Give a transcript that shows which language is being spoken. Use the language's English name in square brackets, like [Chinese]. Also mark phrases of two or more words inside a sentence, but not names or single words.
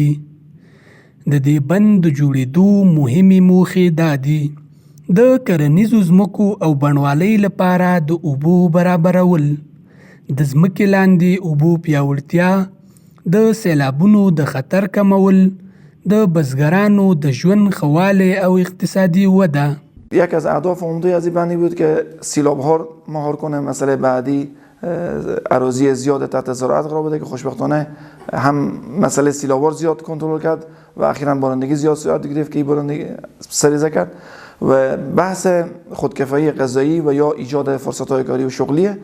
[Pashto] د دې بند د جوړېدو مهمې موخې دا دي: د کرنیزو ځمکو او بڼوالۍ لپاره د اوبو برابرول، د ځمکې لاندې اوبو پیاوړتیا، د سیلابونو د خطر کمول، د بزګرانو د ژوند ښه والی او اقتصادی وده. [Persian] یک از اهداف عمده از این بندی بود که سیلاب ها مهار کنه. مسئله بعدی اراضی زیاد تحت زراعت قرار بده که خوشبختانه هم مسئله سیلاب زیاد کنترل کرد و اخیراً بارندگی زیاد صورت گرفت که این بارندگی سریزه کرد و بحث خودکفایی غذایی و یا ایجاد فرصت‌های کاری و شغلیه.